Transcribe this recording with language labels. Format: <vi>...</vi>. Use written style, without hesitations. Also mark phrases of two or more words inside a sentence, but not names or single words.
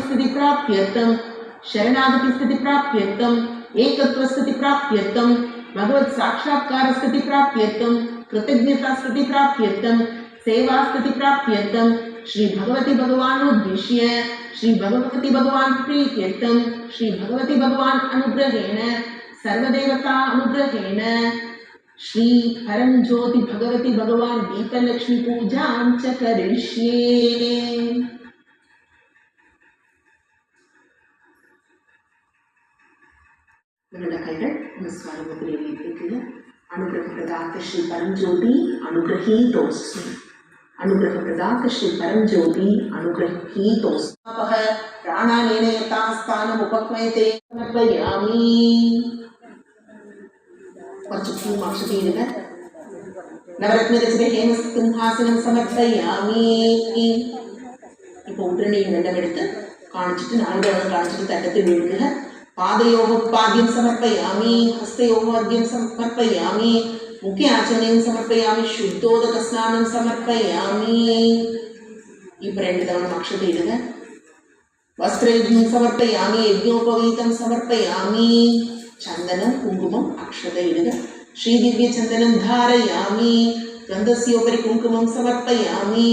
<sa>स्थिति प्राप्त्यर्थं शरणागति स्थिति प्राप्त्यर्थं एकत्व स्थिति प्राप्त्यर्थं भगवत साक्षात्कार स्थिति प्राप्त्यर्थं कृतज्ञता स्थिति प्राप्त्यर्थं सेवा स्थिति प्राप्त्यर्थं श्री भगवती भगवान उद्देश्य श्री भगवती भगवान प्रीत्यर्थं श्री भगवती भगवान अनुग्रहेण सर्वदेवता अनुग्रहेण श्री परम ज्योति भगवती भगवान दीपलक्ष्मी पूजां च करिष्ये।</sa> <ml>നിങ്ങളുടെ കൈകൾ നമസ്കാര മുദ്രയിലേക്ക്</ml> <sa>അനുഗ്രഹപ്രദാത ശ്രീ പരംജ്യോതി അനുഗ്രഹീതോസ്മി അനുഗ്രഹപ്രദാത ശ്രീ പരംജ്യോതി അനുഗ്രഹീതോസ്മി പ്രാണാനേന യഥാസ്ഥാനം ഉപക്മയത്തെ സമർപ്പയാമി.</sa> <ml>കുറച്ച് പൂമാക്ഷതയിടുക.</ml> <sa>നവരത്നരചിത ഹേമസിംഹാസനം സമർപ്പയാമി.</sa> <ml>ഇപ്പോൾ ഉടനെയും വെള്ളമെടുത്ത് കാണിച്ചിട്ട് 4 തവണ കാണിച്ചിട്ട് തട്ടത്തിൽ വീഴുക.</ml> <sa>पादयोः पाद्यं समर्पयामि, हस्तयोः अर्घ्यं समर्पयामि, मुखे आचमनीयं समर्पयामि, शुद्धोदकस्नानं समर्पयामि.</sa> <ml>ഇപ്പോൾ 2 തവണ അക്ഷതയിടുക.</ml> <sa>വസ്ത്രയുഗ്മം സമർപ്പയാമി, യജ്ഞോപവീതം സമർപ്പയാമി.</sa> <ml>ചന്ദനം കുങ്കുമം അക്ഷതയിടുക.</ml> <sa>ശ്രീദിവ്യചന്ദനം ധാരയാമി. ഗന്ധസ്യോപരി കുങ്കുമം സമർപ്പയാമി.</sa>